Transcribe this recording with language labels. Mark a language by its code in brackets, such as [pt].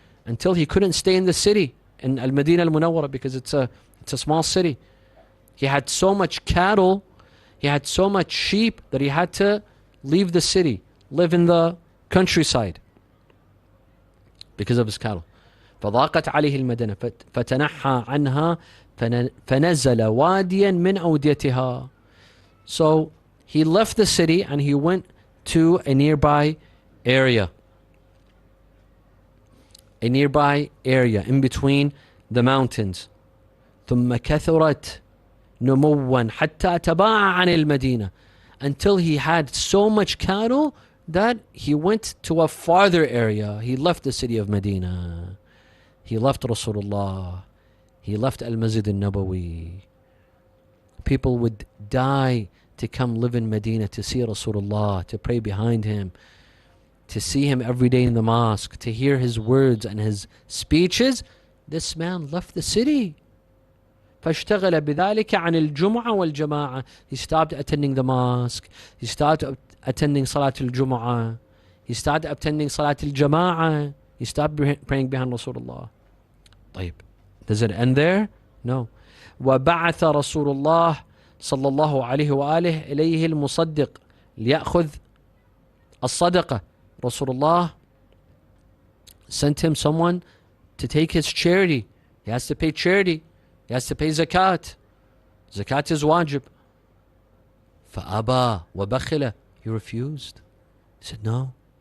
[en] Until he couldn't stay in the city, in Al-Madinah Al-Munawwara, because it's a small city. He had so much cattle, he had so much sheep, that he had to leave the city, live in the countryside, because of his cattle. [ar] فضاقت عليه المدينة فتنحى عنها فنزل واديا من أوديتها. [en] So he left the city and he went to a nearby area. A nearby area in between the mountains. [ar] ثم كثرت نموا حتى تباع عن المدينة. [en] Until he had so much cattle that he went to a farther area. He left the city of Medina. He left Rasulullah. He left Al-Masjid Al-Nabawi. People would die to come live in Medina, to see Rasulullah, to pray behind him, to see him every day in the mosque, to hear his words and his speeches. This man left the city. [ar] فاشتغل بذلك عن الجمعة والجماعة. [en] He stopped attending the mosque. He stopped attending Salat al-Jumu'ah. He started attending Salat al-Jama'ah. He stopped praying behind Rasulullah. [ar] طيب, [en] does it end there? No. [ar] وبعث رسول الله صلى الله عليه وآله إليه المصدق ليأخذ الصدقة. [en] Rasulullah sent him someone to take his charity. He has to pay charity He has to pay zakat. Zakat is wajib. [ar] فَأَبَى وَبَخِلَ. [en] He refused. He said no.